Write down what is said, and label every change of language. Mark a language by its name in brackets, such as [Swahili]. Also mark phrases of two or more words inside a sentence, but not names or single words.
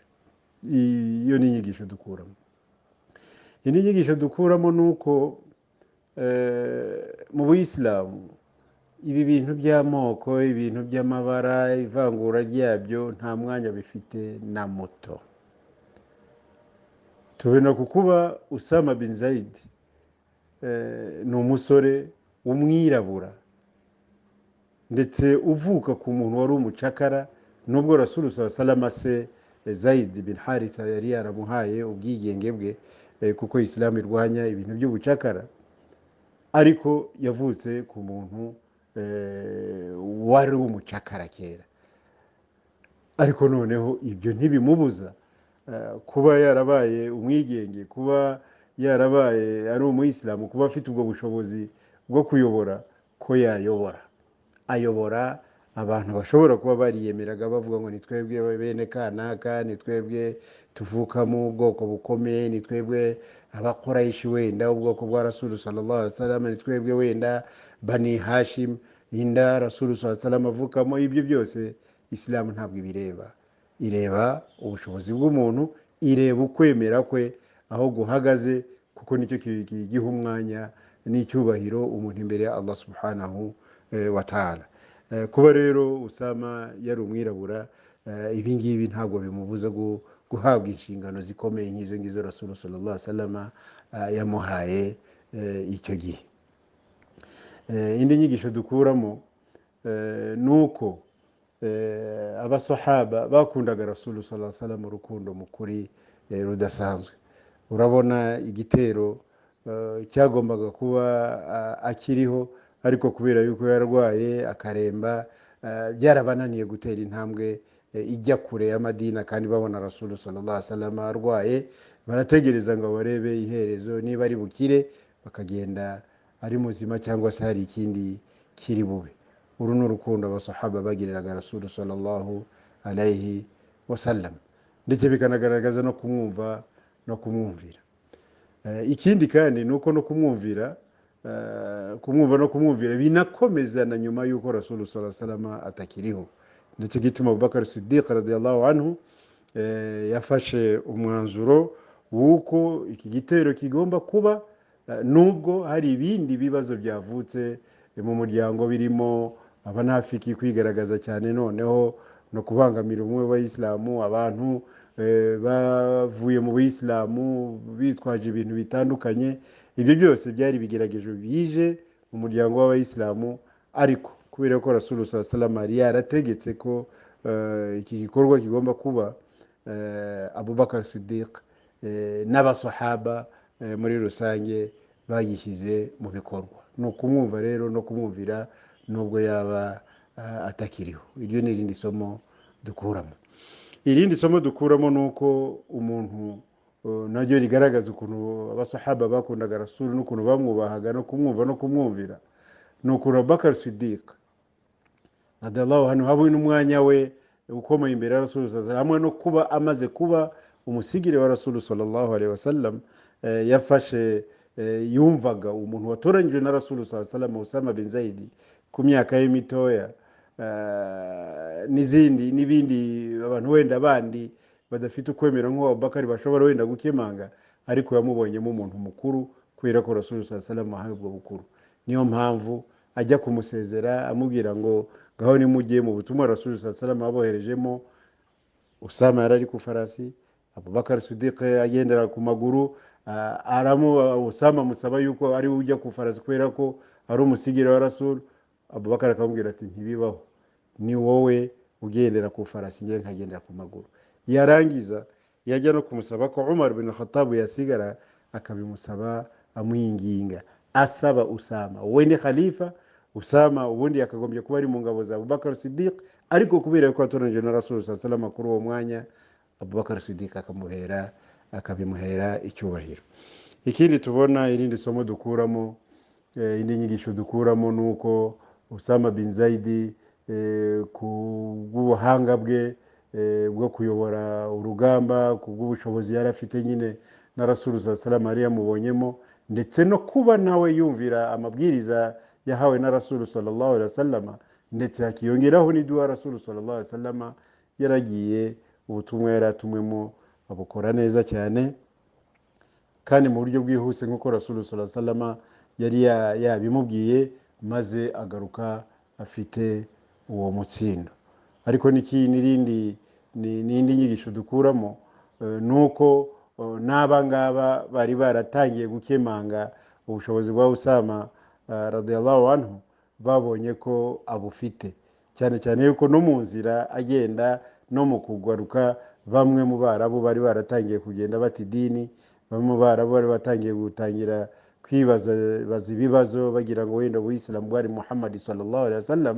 [Kinyarwanda] Iyo ni inyigisho dukuramo. Indi nyigisho dukuramo ni uko mu Buyisilamu ibi bintu by'amoko, ibintu by'amabara, ivangura ryabyo nta mwanya bifite na muto. Tubona ku kuba Usama bin Zaid ni umusore w'umwirabura, ndetse uvuka ku muntu wari umucakara, nubwo [Arabic] رسول صلى الله عليه وسلم [Kinyarwanda] se Zaid bin Haritha yari yaramuhaye ubwigenge bwe, kuko Islam irwanya ibintu by'ubucakara, ariko yavutse ku muntu wari umucakara kera. Ariko noneho ibyo ntibimubuza kuba yarabaye umwigenge, kuba yarabaye ari umuyisilamu, kuba afite ubwo bushobozi bwo kuyobora, ko ayobora abantu bashobora kuba bariyemeraga bavuga ngo ni twebwe bene kanaka, ni twebwe tuvuka mu bwoko bukomeye, ni twebwe abakorayishi wenda ubwoko bwa [Arabic] رسول صلى الله عليه وسلم, [Kinyarwanda] ni twebwe wenda Bani Hashim inda [Arabic] رسول صلى الله عليه وسلم [Kinyarwanda] avukamo. Ibyo byose Islam ntabwo ibireba, ireba ubushobozi bw'umuntu, ireba ukwemera kwe aho guhagaze, kuko nicyo giha umwanya n'icyubahiro umuntu imbere ya [Arabic] الله سبحانه وتعالى. [Kinyarwanda] Kuba rero Usama yari umwirabura, ibi ngibi ntabwo bimubuza guhabwa inshingano zikomeye nk'izo ngizo [Arabic] رسول صلى الله عليه وسلم [Kinyarwanda] yamuhaye icyo gihe. Indi nyigisho dukuramo nuko abasahaba bakundaga rasulu [Arabic] صلى الله عليه وسلم [Kinyarwanda] urukundo mukuri rudasanzwe. Urabona igitero cyagombaga kuba akiriho, ariko kubera yuko yarwaye akaremba, byarabananiye gutera intambwe ijya kure y'amadina, kandi babona rasulu [Arabic] صلى الله عليه وسلم [Kinyarwanda] arwaye, barategereza ngo barebe iherezo niba ari bukire bakagenda ari muzima cyangwa se hari ikindi kiri bube. Uru ni urukundo abasahaba bagiriraga rasulu [Arabic] صلى الله عليه وسلم, [Kinyarwanda] ndetse bikanagaragaza no kumwumva no kumwumvira. Ikindi kandi nuko no kumwumvira no kumwumvira binakomeza na nyuma yuko rasulu [Arabic] صلى الله عليه وسلم [Kinyarwanda] atakiriho. Ndetse gituma Abubakar Siddiq [Arabic] رضي الله عنه [Kinyarwanda] yafashe umwanzuro wuko iki gitero kigomba kuba, nubwo hari ibindi bibazo byavutse mu muryango birimo abanafiki kwigaragaza cyane, noneho no kubangamira umwe w'abayisilamu, abantu bavuye mu buyisilamu bitwaje ibintu bitandukanye. Ibyo byose byari bigerageje bije mu muryango w'abayisilamu, ariko kubera ko rasulu [Arabic] صلى الله عليه وسلم [Kinyarwanda] yarategetse ko iki gikorwa kigomba kuba, Abubakar Siddiq n'abasahaba muri rusange bayishyize mu bikorwa. Ni ukumwumva rero no kumwumvira nubwo yaba atakiriho. Iryo ni irindi somo dukuramo. Irindi somo dukuramo ni uko umuntu naryo rigaragaza ukuntu abasahaba bakundaga rasulu n'ukuntu bamwubahaga no kumwumva no kumwumvira. Ni ukuntu Abubakar Siddiq [Arabic] رضي الله عنه [Kinyarwanda] habwe n'umwanya we ukomeye imbere ya rasulu [Arabic] صلى الله عليه وسلم, [Kinyarwanda] hamwe no kuba amaze kuba umusigire wa rasulu [Arabic] صلى الله عليه وسلم, [Kinyarwanda] yafashe yumvaga umuntu watoranyijwe na rasulu [Arabic] صلى الله عليه وسلم, [Kinyarwanda] Usama bin Zaid, ku myaka ye mitoya, n'ibindi abantu wenda bandi badafite ukwemera nk'uwa Abubakar bashobora wenda gukemanga, ariko yamubonyemo umuntu mukuru kubera ko rasulu [Arabic] صلى الله عليه وسلم [Kinyarwanda] ahaye ubwo bukuru. Niyo mpamvu ajya kumusezera amubwira ngo ngaho nimujye mu butumwa rasulu [Arabic] صلى الله عليه وسلم [Kinyarwanda] aboherejemo. Usama yarari ku farasi, Abubakar Siddiq agendera ku maguru, Usama musaba yuko ari ujya ku farasi kubera ko ari umusigire wa rasulu. Abubakar akamubwira ati ntibibaho, ni wowe ugendera ku farasi, ngiye nkagendera ku maguru. Yarangiza yajya no kumusaba ko Umar bin Khattab yasigara, akabimusaba amwinginga asaba Usama, we ni khalifa. Usama ubundi yakagombye kuba ari mu ngabo za Abubakar Siddiq, ariko kubera ko atoranije na rasulu [Arabic] صلى الله عليه وسلم [Kinyarwanda] kuri uwo mwanya, Abubakar Siddiq akabimuhera icyubahiro. Ikindi tubona, irindi somo dukuramo, indi nyigisho dukuramo, nuko Usama bin Zaid ku bw'ubuhanga bwe bwo kuyobora urugamba, ku bw'ubushobozi yari afite nyine na rasulu [Arabic] صلى الله عليه وسلم [Kinyarwanda] yari yamubonyemo, ndetse no kuba nawe yumvira amabwiriza yahawe na rasulu [Arabic] صلى الله عليه وسلم, [Kinyarwanda] ndetse hakiyongeraho n'idua rasulu [Arabic] صلى الله عليه وسلم [Kinyarwanda] yaragiye ubutumwa yari atumwemo abukora neza cyane kandi mu buryo bwihuse nk'uko rasulu [Arabic] صلى الله عليه وسلم [Kinyarwanda] yari yabimubwiye, maze agaruka afite uwo mutsindo. Ariko n'indi nyigisho dukuramo, nuko n'abangaba bari baratangiye gukemanga ubushobozi bwa Usama [Arabic] رضي الله عنه, [Kinyarwanda] babonye ko abufite, cyane cyane yuko no mu nzira agenda no mu kugaruka, bamwe mu Barabu bari baratangiye kugenda bati dini, bamwe mu Barabu bari batangiye gutangira kwibaza ibibazo bagira ngo wenda Uislamu bwari Muhammad [Arabic] صلى الله عليه وسلم.